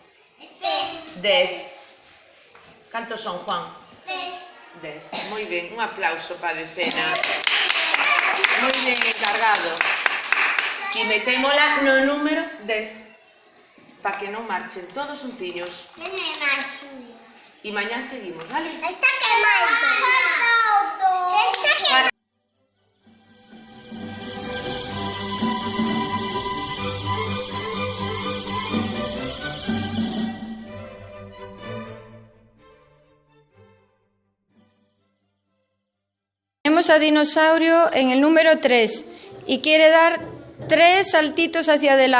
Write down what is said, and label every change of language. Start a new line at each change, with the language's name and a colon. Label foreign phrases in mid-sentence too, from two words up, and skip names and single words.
Galician: 10. Cantos son, Juan? 10. Moi ben, un aplauso para decena. Moi ben encargado. E metémola no número 10 para que non marchen todos xuntiños.
Spanish: Tiene más suya.
Galician: E mañán seguimos, vale?
Spanish: Está quemando. Está quemando. Tenemos a Dinosaurio en el número 3 y quiere dar 3 saltitos hacia adelante.